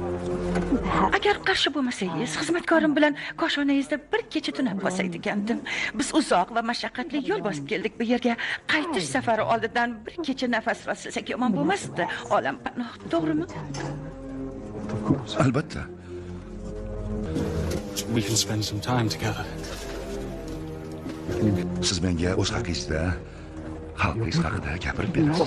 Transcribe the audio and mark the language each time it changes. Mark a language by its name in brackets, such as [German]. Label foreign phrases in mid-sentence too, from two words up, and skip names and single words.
[Uzbek] Agar qarshi bo'lmasangiz, xizmatkorim bilan koshonangizda bir kecha tunab qolsaydi ekandim. Biz uzoq va mashaqqatli yo'l bosib keldik bu yerga. Qaytish safari oldidan bir kecha nafas olsak yomon bo'lmasdi. Olam panoh, to'g'rimi? Albatta. [English] We can spend some time together. [Uzbek] Siz menga o'z haqingizda, xalqingiz haqida gapirib berasiz.